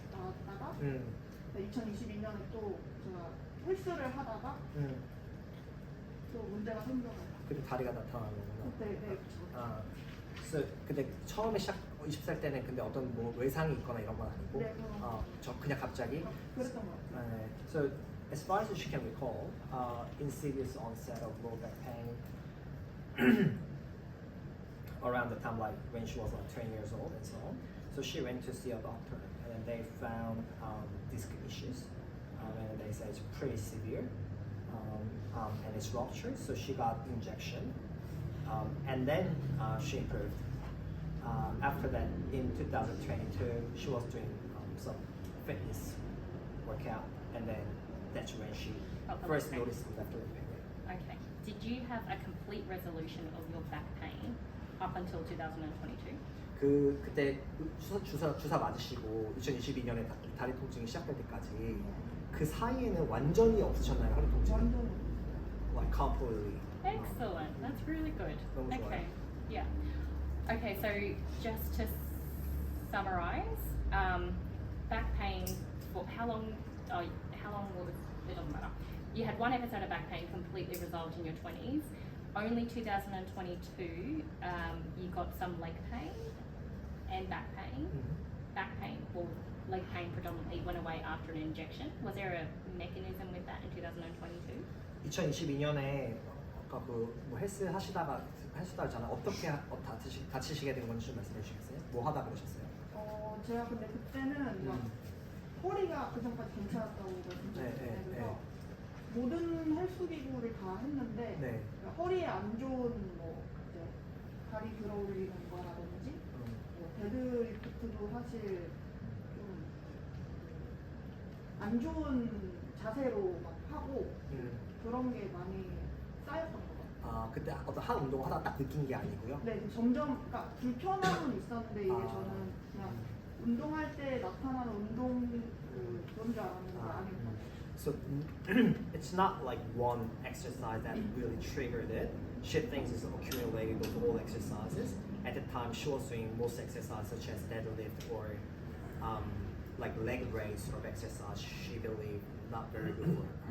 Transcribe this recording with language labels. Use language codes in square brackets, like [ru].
[ko] 나왔다가 2022년에 또 제가 헬스를 하다가 또 문제가 생겨서 그리고 다리가 나타나는 거구나. 그때 네, 그쵸. 아, 그래서 근데 처음에 20살 때는 근데 어떤 뭐 외상이 있거나 이런 건 아니고, 네, 그런 저 그냥 갑자기. 그랬던 것 같아요. [en] So as far as she can recall, insidious onset of low back pain around the time like when she was like 20 years old and so on. So she went to see a doctor and then they found disc issues, and they said it's pretty severe. And it's ruptured, so she got injection, and then she improved. After that, in 2022, she was doing some fitness workout, and then that's when she first noticed left leg pain. Okay. Did you have a complete resolution of your back pain up until 2022? [ko] 그때 주사 맞으시고 2022년에 다리 통증이 시작될 때까지 그 사이에는 완전히 없으셨나요, 허리 통증? 완전 [en] Like completely. Excellent. That's really good. [ko] 너무 좋아요. [en] Okay. Yeah. Okay, so just to summarize, back pain for how long? How long was it? Doesn't matter. You had one episode of back pain completely resolved in your 20s. Only 2022, you got some leg pain and back pain. Back pain, well, leg pain predominantly went away after an injection. Was there a mechanism with that in 2022? [ko] 2022년에 아까 그뭐 헬스 하시다가 하셨잖아요. 어떻게 다치시게 된 건지 좀 말씀해 주시겠어요? 뭐 하다 그러셨어요? 제가 근데 그때는 막 허리가 그 전까지 괜찮았다고 말씀드렸잖아요. 네, 그래서 모든 헬스 기구를 다 했는데 네. 허리에 안 좋은 뭐 이제 다리 들어 올리는 거라든지 뭐 데드리프트도 사실 좀 안 좋은 자세로 막 하고 그런 게 많이 쌓였던 것 같아요. 그때 어떤 한 운동을 하다 딱 느낀 게 아니고요. 네, 점점 그러니까 불편함은 있었는데 이게 아. 저는 그냥 운동할 때 나타나는 그런 줄 알았는데 아닌 것 같아요. [en] So it's not like one exercise that really triggered it. She thinks it's accumulated with all exercises. At the time, she was doing most exercises such as deadlift or like leg raise sort of exercise. She believed not very good for her.